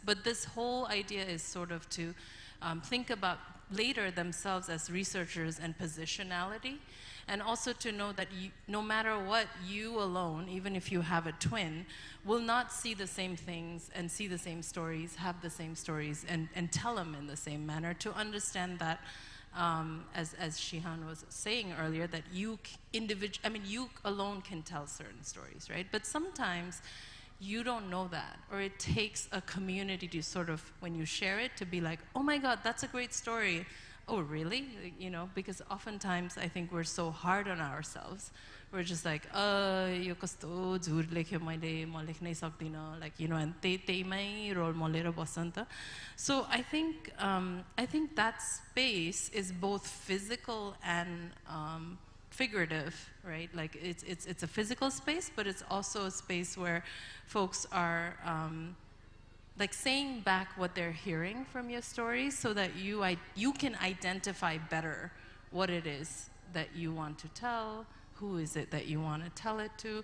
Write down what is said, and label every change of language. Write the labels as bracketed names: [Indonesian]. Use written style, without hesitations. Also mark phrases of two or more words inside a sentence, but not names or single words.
[English] But this whole idea is sort of to think about later themselves as researchers and positionality, and also to know that no matter what, you alone, even if you have a twin, will not see the same things and see the same stories, have the same stories, and tell them in the same manner, to understand that, as Shehan was saying earlier, that you alone can tell certain stories, right? But sometimes you don't know that, or it takes a community to sort of, when you share it, to be like, oh my God, that's a great story. Oh, really? Because oftentimes I think we're so hard on ourselves. We're just like, [Nepali] यो कस्तो झुर लेख्यो मैले, म लेख्नै सक्दिन, [English] like, and [Nepali] त्यहीमै रोल मोलेर बस्छ नि त. [English] So I think that space is both physical and figurative, right? Like it's a physical space, but it's also a space where folks are like saying back what they're hearing from your stories, so that you can identify better what it is that you want to tell, who is it that you want to tell it to.